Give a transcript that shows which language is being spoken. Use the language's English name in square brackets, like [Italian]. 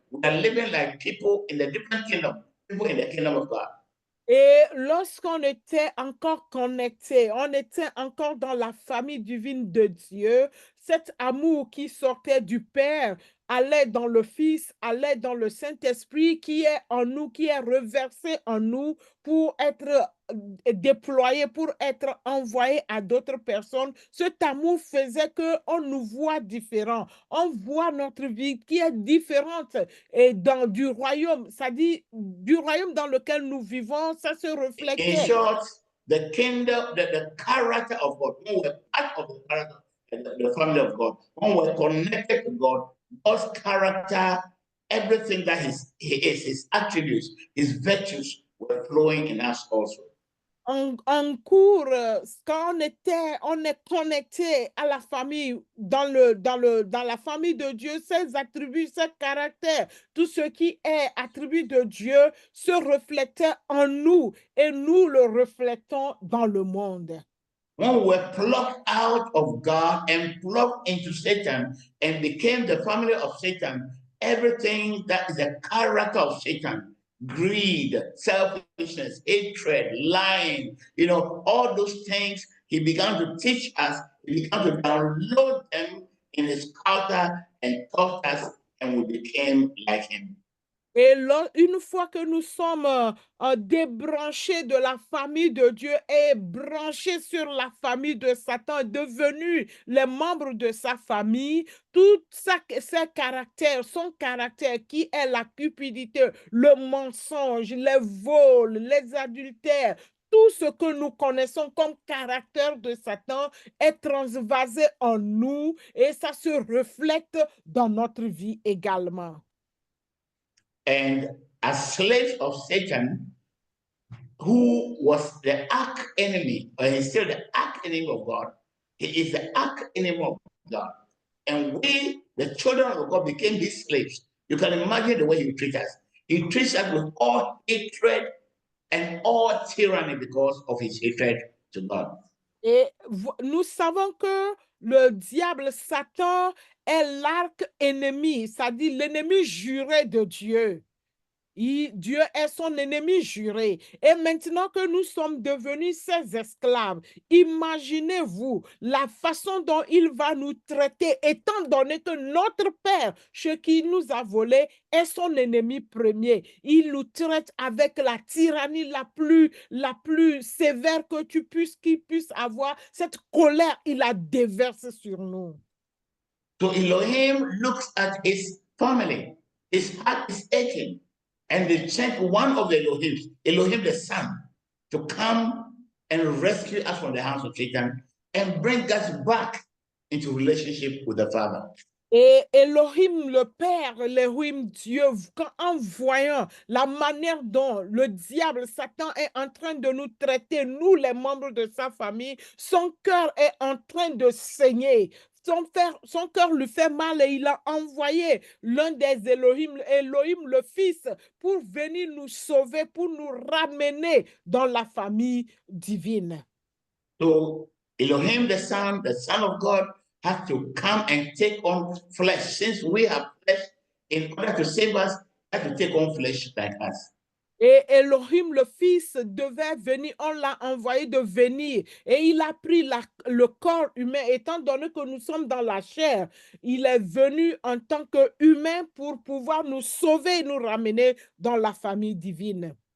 [English] We are living like people in the different kingdom, people in the kingdom of God. [French] Et lorsqu'on était encore connectés, on était encore dans la famille divine de Dieu, cet amour qui sortait du Père allait dans le Fils, allait dans le Saint-Esprit qui est en nous, qui est reversé en nous pour être déployé, pour être envoyé à d'autres personnes. Cet amour faisait qu'on nous voit différents. On voit notre vie qui est différente et du royaume, ça dit du royaume dans lequel nous vivons, ça se reflétait. [English] In short, the kingdom, the character of God, when we're part of the character, the family of God, when we're connected to God, God's character everything that he is, his attributes, his virtues were flowing in us also. [French] En cours, quand on est connecté à la famille, dans la famille de Dieu, ses attributs, ses caractères, tout ce qui est attribut de Dieu se reflétait en nous et nous le reflétons dans le monde. [English] When we were plucked out of God and plugged into Satan and became the family of Satan, everything that is the character of Satan, greed, selfishness, hatred, lying, all those things, he began to teach us, he began to download them in his character and taught us, and we became like him. [French] Et une fois que nous sommes débranchés de la famille de Dieu et branchés sur la famille de Satan, devenus les membres de sa famille, tout ses caractères, son caractère qui est la cupidité, le mensonge, les vols, les adultères, tout ce que nous connaissons comme caractère de Satan est transvasé en nous et ça se reflète dans notre vie également. [English] And as slaves of Satan, who was the arch enemy, or he's still the arch enemy of God, he is the arch enemy of God. And we, the children of God, became his slaves. You can imagine the way he treats us. He treats us with all hatred and all tyranny because of his hatred to God. [French] Et nous savons que le diable, Satan, est l'arc-ennemi, c'est-à-dire l'ennemi juré de Dieu. Dieu est son ennemi juré. Et maintenant que nous sommes devenus ses esclaves, imaginez-vous la façon dont il va nous traiter, étant donné que notre Père, ce qui nous a volé, est son ennemi premier. Il nous traite avec la tyrannie la plus sévère que qu'il puisse avoir. Cette colère, il la déverse sur nous. [English] So Elohim looks at his family. His heart is aching. And they sent one of the Elohim the Son, to come and rescue us from the hands of Satan and bring us back into relationship with the Father. [French] Et Elohim le Père, Elohim Dieu, en voyant la manière dont le diable, Satan, est en train de nous traiter, nous les membres de sa famille, son cœur est en train de saigner. Son cœur lui fait mal et il a envoyé l'un des Elohim le Fils, pour venir nous sauver, pour nous ramener dans la famille divine. [English] So Elohim the Son of God, has to come and take on flesh. Since we have flesh, in order to save us, has to take on flesh like us. [French] Et Elohim, le Fils, devait venir, on l'a envoyé de venir. Et il a pris le corps humain, étant donné que nous sommes dans la chair. Il est venu en tant qu'humain pour pouvoir nous sauver et nous ramener dans la famille divine.